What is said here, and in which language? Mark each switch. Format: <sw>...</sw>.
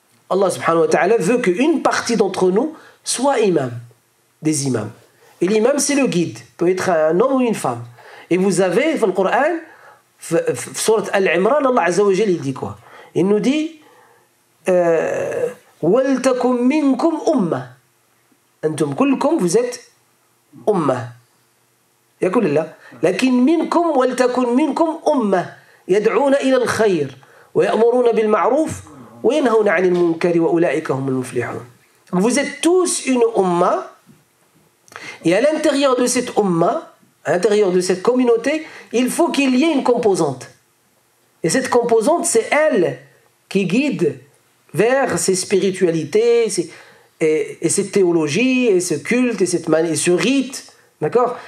<fr>Allah subhanahu wa ta'ala veut qu'une partie d'entre nous soit imam, des imams. Et l'imam, c'est le guide. Peut être un homme ou une femme. Et vous avez, dans le Coran, Surat Al-Imran, Allah Azza wa Jal, il dit quoi? Il nous dit</fr> <ar>وَلْتَكُمْ مِنْكُمْ أُمَّةً. أنتم كلكم,</ar> <fr>vous êtes</fr> <ar>أمة. يقول الله لكن منكم ولتكن منكم أمة يدعون إلى الخير ويأمرون بالمعروف وينهون عن المنكر وأولئك هم المفلحون.</ar> <fr>Vous êtes tous une umma et à l'intérieur de cette umma, à l'intérieur de cette communauté, il faut qu'il y ait une composante. Et cette composante, c'est elle qui guide vers ces spiritualités et cette théologie et ce culte et ce rite. D'accord?</fr>